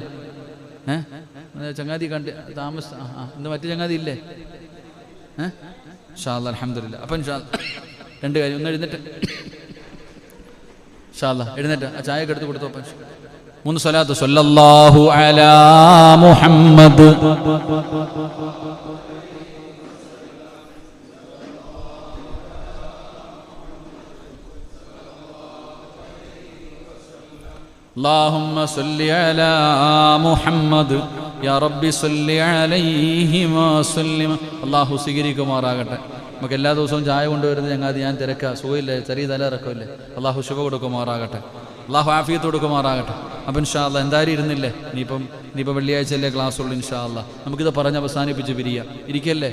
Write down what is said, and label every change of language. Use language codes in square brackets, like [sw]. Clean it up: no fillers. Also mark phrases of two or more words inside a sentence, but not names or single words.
[ml] ചങ്ങാതി കണ്ട് ഇന്ന് മറ്റു ചങ്ങാതി ഇല്ലേ? [ar] إن شاء الله الحمد لله. [ml] അപ്പം [ar] إن شاء الله [ml] 2 കാര്യം. ഒന്ന് എഴുന്നേറ്റ്, [ar] إن شاء الله [ml] എഴുന്നേറ്റ് ആ ചായ ഒക്കെ എടുത്ത് കൊടുത്തു. [ar] 3 സ്വലാത്ത്. صلى الله على محمد اللهم صل على محمد يا رب صل عليه وسلم. [ml] അല്ലാഹു സ്വീകരിക്കുമാറാകട്ടെ. നമുക്ക് എല്ലാ ദിവസവും ചായ കൊണ്ടുവരുന്നത് ചങ്ങാതി ഞാൻ തിരക്കാ, സുഖമില്ലേ, ചെറിയ തലയിറക്കമില്ലേ. അല്ലാഹു ശുഭ കൊടുക്കുമാറാകട്ടെ, അല്ലാഹു ആഫിയത്ത് കൊടുക്കുമാറാകട്ടെ. അപ്പം [ar] إن شاء الله [ml] എന്തായാലും ഇരുന്നില്ലേ? ഇനിയിപ്പോൾ വെള്ളിയാഴ്ചയല്ലേ ക്ലാസ് ഉള്ളൂ. [ar] إن شاء الله [ml] നമുക്കിത് പറഞ്ഞ് അവസാനിപ്പിച്ച് പിരിയാം. ഇരിക്കല്ലേ?